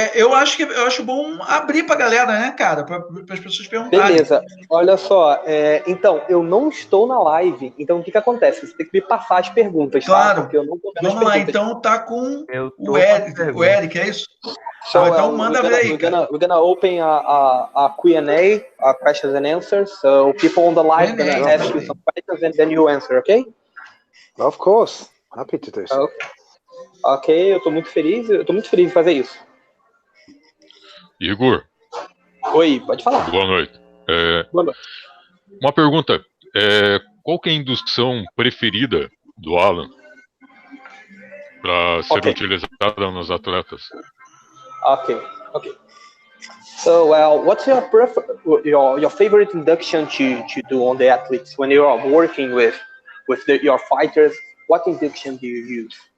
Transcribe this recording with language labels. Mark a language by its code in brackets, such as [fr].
[pt] eu acho bom abrir pra galera, né, cara? Para as pessoas perguntarem. Beleza. Olha só. Então, eu não estou na live. Então, o que acontece? Você tem que me passar as perguntas, claro. Tá? Porque eu não tô vendo as Vamos lá, perguntas. então tá com o Eric, é isso? [en] So, [pt] então manda ver aí, cara. [en] we're gonna open a Q&A, questions and answers. So people on the live Q&A, gonna ask you some questions and then you answer, okay? Of course. Happy to do so. [pt] Ok, eu tô muito feliz de fazer isso. Igor. Oi, pode falar. Boa noite. Boa noite. Uma pergunta. Qual que é a indução preferida do Allan para ser utilizada nos atletas? [en] Okay. So, what's your favorite induction to do on the athletes when you are working with your fighters? What induction do you use?